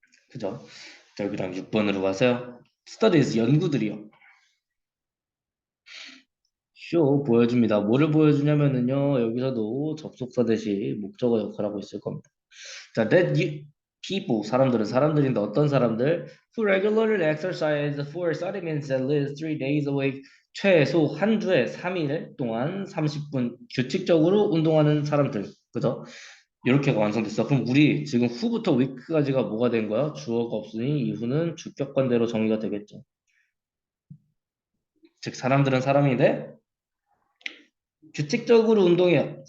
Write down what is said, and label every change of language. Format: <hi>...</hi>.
<ko>그죠? 자, 여기 다음 6번으로 가세요. Studies, 연구들이요. 쇼 보여줍니다. 뭐를 보여주냐면은요, 여기서도 접속사 대신 목적어 역할을 하고 있을 겁니다. 자, people, 사람들인데 어떤 사람들?</ko> <en>Who regularly exercise for 30 minutes at least 3 days a week.</en> <ko>최소 한 주에 3일 동안 30분 규칙적으로 운동하는 사람들. 그죠? 이렇게가 완성됐어. 그럼 우리 지금 후부터 week까지가 뭐가 된 거야? 주어가 없으니 이후는 주격관대로 정의가 되겠죠. 즉 사람들은 사람인데 규칙적으로 운동해요.</ko>